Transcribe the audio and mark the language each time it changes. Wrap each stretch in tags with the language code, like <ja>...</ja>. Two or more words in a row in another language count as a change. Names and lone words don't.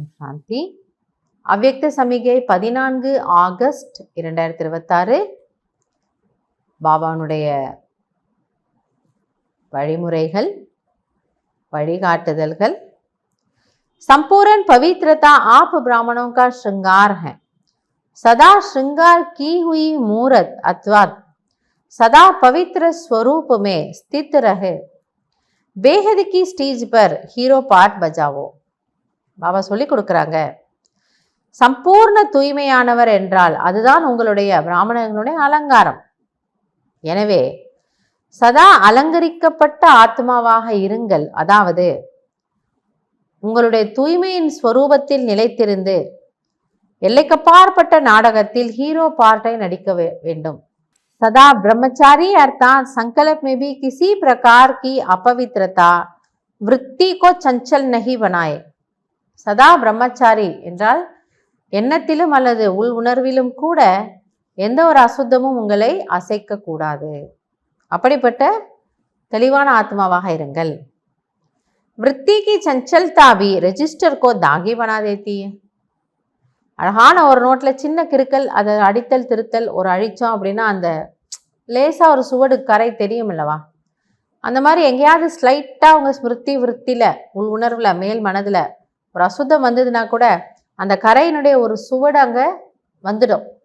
<ta>சாந்தி. அவ்யக்த சமிகை 14 ஆகஸ்ட் 2026. பாபாவுடைய வழிமுறைகள், வழிகாட்டுதல்கள்.</ta> <hi>संपूर्ण पवित्रता आप ब्राह्मणों का श्रृंगार है। सदा श्रृंगार की हुई मूर्त अथवा सदा पवित्र स्वरूप में स्थित रहे। बेहद की स्टेज पर</hi> <en>hero part</en> <hi>बजावो.</hi> <ta>பாபா சொல்லி கொடுக்குறாங்க, சம்பூர்ண தூய்மையானவர் என்றால் அதுதான் உங்களுடைய பிராமணர்களுடைய அலங்காரம். எனவே சதா அலங்கரிக்கப்பட்ட ஆத்மாவாக இருங்கள். அதாவது உங்களுடைய தூய்மையின் ஸ்வரூபத்தில் நிலைத்திருந்து எல்லைக்கப்பாற்பட்ட நாடகத்தில்</ta> <en>hero part</en> <ta>நடிக்க வேண்டும்.</ta> <hi>सदा ब्रह्मचारी अर्थात संकल्प में भी किसी प्रकार की अपवित्रता वृत्ति को चंचल नहीं बनाए. सदा ब्रह्मचारी</hi> <ta>என்றால் எண்ணத்திலும் அல்லது உள் உணர்விலும் கூட எந்த ஒரு அசுத்தமும் உங்களை அசைக்க கூடாது. அப்படிப்பட்ட தெளிவான ஆத்மாவாக இருங்கள்.</ta> <hi>वृत्ति की चंचलता भी रजिस्टर को दागी बना देती है.</hi> <ta>அழகான ஒரு நோட்டில் சின்ன கிறுக்கல், அதை அடித்தல் திருத்தல் ஒரு அழித்தோம் அப்படின்னா அந்த லேசாக ஒரு சுவடு கரை தெரியும் அல்லவா? அந்த மாதிரி எங்கேயாவது ஸ்லைட்டாக உங்கள் ஸ்மிருதி விற்த்தியில் உள் உணர்வில் மேல் மனதில் ஒரு அசுத்தம் வந்ததுன்னா கூட அந்த கரையினுடைய ஒரு சுவடு அங்கே வந்துடும்.</ta>